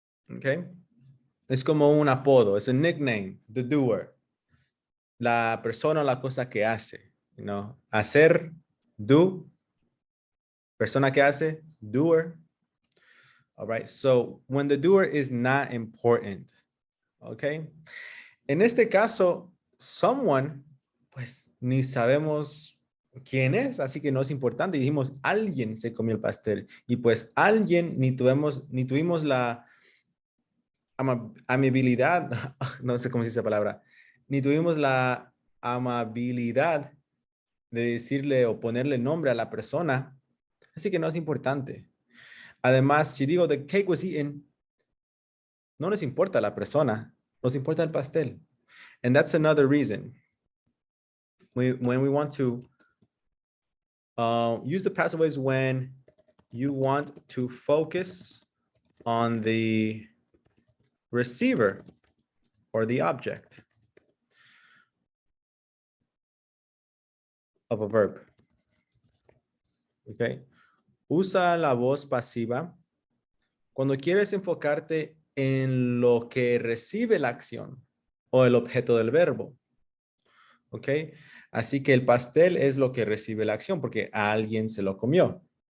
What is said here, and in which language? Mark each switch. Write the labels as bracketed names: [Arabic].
[Spanish] Okay? Es como un apodo, es [English] a nickname, the doer. [Spanish] La persona o la cosa que hace, [English] you know, [Spanish] hacer, do. Persona que hace, doer. [English] All right, so when the doer is not important, okay? [Spanish] En este caso, someone, pues ni sabemos quién es, así que no es importante. Dijimos, alguien se comió el pastel. Y pues alguien ni tuvimos la amabilidad, no sé cómo se dice esa palabra, ni tuvimos la amabilidad de decirle o ponerle nombre a la persona, así que no es importante. Además, si digo [English] the cake was eaten, [Spanish] no nos importa la persona, nos importa el pastel. [English] And that's another reason. When we want to use the passive voice when you want to focus on the receiver or the object of a verb. Okay. [Spanish] Usa la voz pasiva cuando quieres enfocarte en lo que recibe la acción o el objeto del verbo. ¿Ok? Así que el pastel es lo que recibe la acción porque alguien se lo comió.